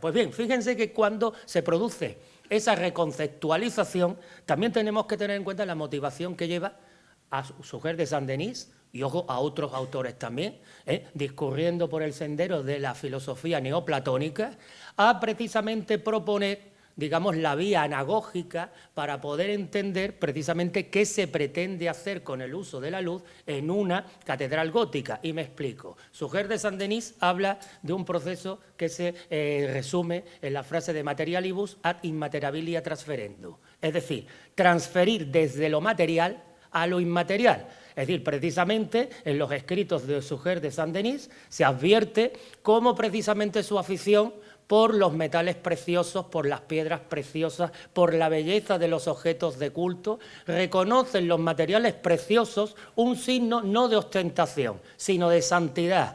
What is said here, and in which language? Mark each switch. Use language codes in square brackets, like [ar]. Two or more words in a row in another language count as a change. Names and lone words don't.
[es] Pues bien, fíjense que cuando se produce esa reconceptualización, también tenemos que tener en cuenta la motivación que lleva a Suger de Saint-Denis, y ojo, a otros autores también, discurriendo por el sendero de la filosofía neoplatónica, a precisamente proponer, digamos, la vía anagógica para poder entender precisamente qué se pretende hacer con el uso de la luz en una catedral gótica. Y me explico. Suger de Saint-Denis habla de un proceso que se resume en la frase [la] de materialibus ad immateriabilia transferendo. [es] Es decir, transferir desde lo material a lo inmaterial. Es decir, precisamente en los escritos de Suger de Saint-Denis se advierte cómo precisamente su afición por los metales preciosos, por las piedras preciosas, por la belleza de los objetos de culto, reconoce en los materiales preciosos un signo no de ostentación, sino de santidad.